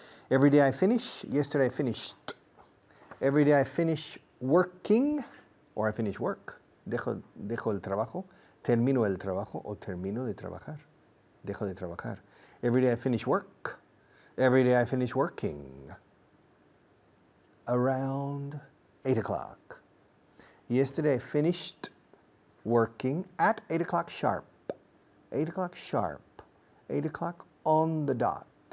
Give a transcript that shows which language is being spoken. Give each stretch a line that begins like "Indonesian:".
English: Every day I finish, yesterday I finished. Every day I finish working, or I finish work.
Spanish: Dejo el trabajo, termino el trabajo, o termino de trabajar. Dejo de trabajar.
English: Every day I finish work. Every day I finish working. Around 8 o'clock. Yesterday I finished working at 8 o'clock sharp. 8 o'clock sharp. 8 o'clock on the dot.